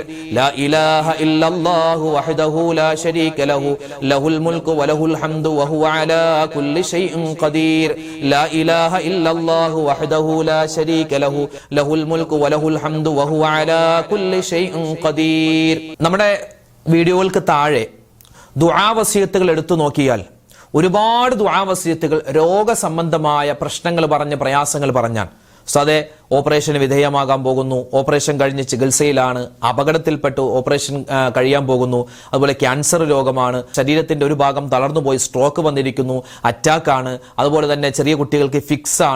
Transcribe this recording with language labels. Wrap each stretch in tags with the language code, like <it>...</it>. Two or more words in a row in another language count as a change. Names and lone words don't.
<ar>لا إله إلا الله وحده لا شريك له له الملك وله الحمد وهو على كل شيء قدير. لا إله إلا الله وحده لا شريك له له الملك وله الحمد وهو على كل شيء قدير.</ar> <ml>നമ്മുടെ വീഡിയോകൾക്ക് താഴെ ദുആ വസിയത്തുകൾ എടുത്തു നോക്കിയാൽ ഒരുപാട് ദുആ വസിയത്തുകൾ രോഗസംബന്ധമായ പ്രശ്നങ്ങൾ പറഞ്ഞ് പ്രയാസങ്ങൾ പറഞ്ഞാൽ സദേ ഓപ്പറേഷന് വിധേയമാകാൻ പോകുന്നു, ഓപ്പറേഷൻ കഴിഞ്ഞ് ചികിത്സയിലാണ്, അപകടത്തിൽപ്പെട്ട് ഓപ്പറേഷൻ കഴിയാൻ പോകുന്നു, അതുപോലെ ക്യാൻസർ രോഗമാണ്, ശരീരത്തിന്റെ ഒരു ഭാഗം തളർന്നുപോയി സ്ട്രോക്ക് വന്നിരിക്കുന്നു, അറ്റാക്കാണ്, അതുപോലെ തന്നെ ചെറിയ കുട്ടികൾക്ക് ഫിക്സ് ആണ്.</ml>